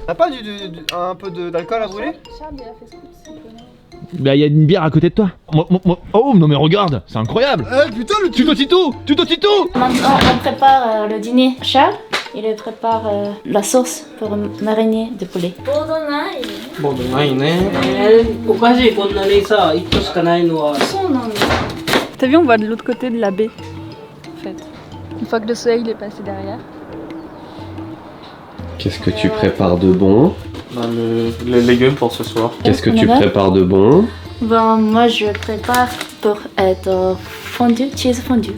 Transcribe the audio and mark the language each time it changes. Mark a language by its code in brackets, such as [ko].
[fr] T'as pas un peu d'alcool à brûler? Charles, il a fait ce coup, s'il connaît. Bah y a une bière à côté de toi. Oh non mais regarde, c'est incroyable. Putain le Tuto Tito! Tuto Tito! Maintenant, on prépare le dîner. Charles, il prépare la sauce pour mariner de poulet. [ja] ボードないねおかしいこんなにさ1個しかないのは [fr] T'as vu, on voit de l'autre côté de la baie, en fait. Une fois que le soleil il est passé derrière. Qu'est-ce que tu prépares de bon? Les légumes pour ce soir. Qu'est-ce que tu prépares de bon? Bon, moi je prépare pour être fondu, cheese fondu.